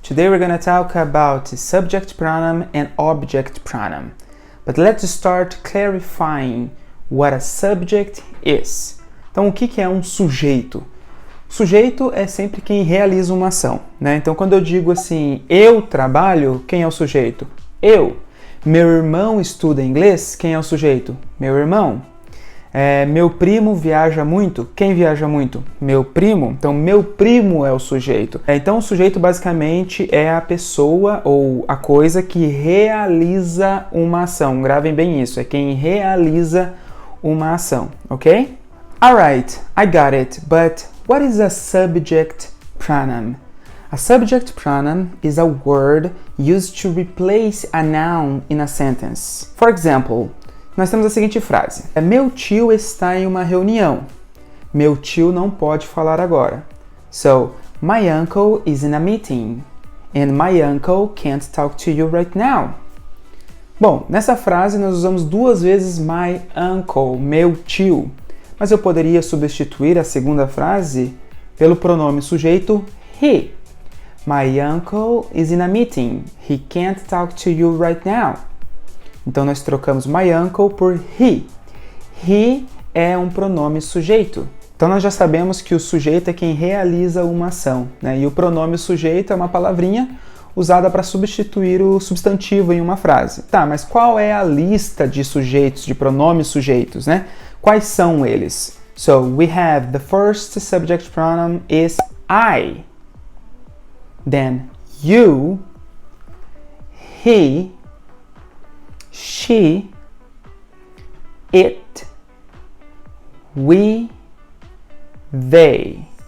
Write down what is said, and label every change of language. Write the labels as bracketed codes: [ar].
[en] Today we're going to talk about subject pronoun and object pronoun. But let's start clarifying what a subject is. [pt] Então, o que é um sujeito? Sujeito é sempre quem realiza uma ação, né? Então, quando eu digo assim, eu trabalho, quem é o sujeito? Eu. Meu irmão estuda inglês, quem é o sujeito? Meu irmão. Meu primo viaja muito, quem viaja muito? Meu primo. Então, meu primo é o sujeito. Então, o sujeito basicamente é a pessoa ou a coisa que realiza uma ação. Gravem bem isso, é quem realiza uma ação, ok? [en] Alright, I got it, but what is a subject pronoun? A subject pronoun is a word used to replace a noun in a sentence. For example, [pt] nós temos a seguinte frase: meu tio está em uma reunião. Meu tio não pode falar agora. [en] So, my uncle is in a meeting. And my uncle can't talk to you right now. [pt] Bom, nessa frase nós usamos duas vezes [en] my uncle, [pt] meu tio. Mas eu poderia substituir a segunda frase pelo pronome sujeito he. [en] My uncle is in a meeting. He can't talk to you right now. [pt] Então, nós trocamos [en] my uncle [pt] por he. He é um pronome sujeito. Então, nós já sabemos que o sujeito é quem realiza uma ação, né? E o pronome sujeito é uma palavrinha usada para substituir o substantivo em uma frase. Tá, mas qual é a lista de sujeitos, de pronomes sujeitos, né? Quais são eles? [en] So, we have the first subject pronoun is I. Then, you, he, she, it, we, they.